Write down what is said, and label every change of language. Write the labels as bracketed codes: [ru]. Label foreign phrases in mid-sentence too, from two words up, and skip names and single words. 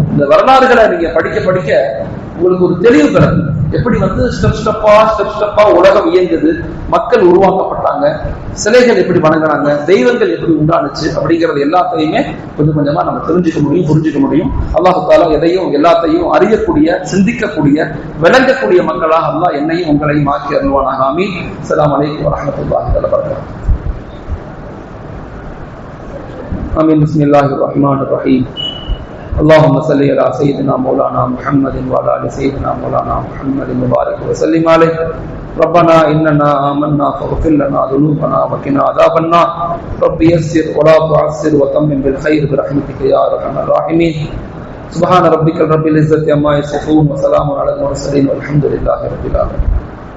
[ta] இந்த வரலாறுகளை நீங்க படிக்க படிக்க உங்களுக்கு ஒரு தெளிவு பிறகு, எப்படி ஸ்டெப் ஸ்டெப்பா உலகம் இயங்குது, மக்கள் உருவாக்கப்பட்டாங்க, சிலைகள் எப்படி வணங்கினாங்க, தெய்வங்கள் எப்படி உண்டானுச்சு அப்படிங்கறது எல்லாத்தையுமே கொஞ்சம் கொஞ்சமா நம்ம தெரிஞ்சுக்க முடியும், புரிஞ்சுக்க முடியும். [ar] الله تعالى [ta] எதையும் எல்லாத்தையும் அறியக்கூடிய, சிந்திக்கக்கூடிய, விளங்கக்கூடிய மக்களாக அல்லாஹ் என்னையும் உங்களையும் ஆக்கி அருள்வானாக. ஆமீன். [ar] السلام عليكم ورحمة الله وبركاته. آمين. بسم الله الرحمن الرحيم. اللهم صل على سيدنا مولانا محمد وعلى ال سيدنا مولانا محمد وبارك وسلم عليه. ربنا إننا آمنا فاغفر لنا ذنوبنا وقنا عذاب النار. رب يسر ولا تعسر وتمم بالخير برحمتك يا أرحم الراحمين. سبحان ربك رب العزة عما يصفون وسلام على المرسلين والحمد لله رب العالمين.